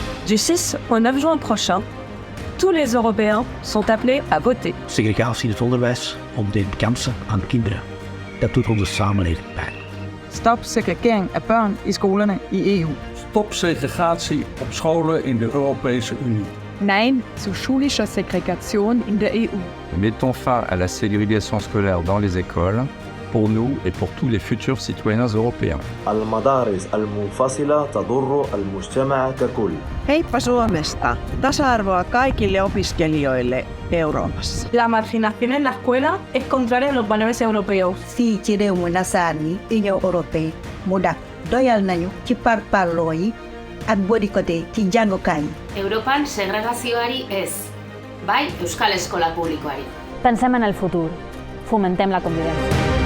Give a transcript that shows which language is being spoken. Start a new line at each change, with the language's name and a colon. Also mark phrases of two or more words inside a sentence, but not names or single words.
French: Du 6 au 9 juin prochain, tous les Européens sont appelés à voter.
Dutch: Segregatie in het onderwijs ontneemt kansen aan kinderen. Dat doet onze samenleving pijn.
Danish: Stop segregering af børn i skolerne i EU.
Dutch: Stop segregatie op scholen in de Europese Unie.
German: Nein zu schulischer Segregation in der EU.
French: Mettons fin à la ségrégation scolaire dans les écoles, pour nous et pour tous les futurs citoyens européens.
Arabic: المدارس المنفصلة تضر المجتمع ككل.
Finnish: Heippa Suomesta! Tasa-arvoa kaikille opiskelijoille Euroopassa.
Spanish: La marginación en la escuela es contraria a los valores europeos.
Wolof: fii ci réew mu nasaraan yi
French: Union européenne
Wolof: mu dak doyal nañu ci parparloo yi ak boycotté ci jàngukaay yi.
Basque: Europan segregazioari ez, bai euskal eskola publikoari.
Catalan: Pensem en el futur. Fomentem la convivència.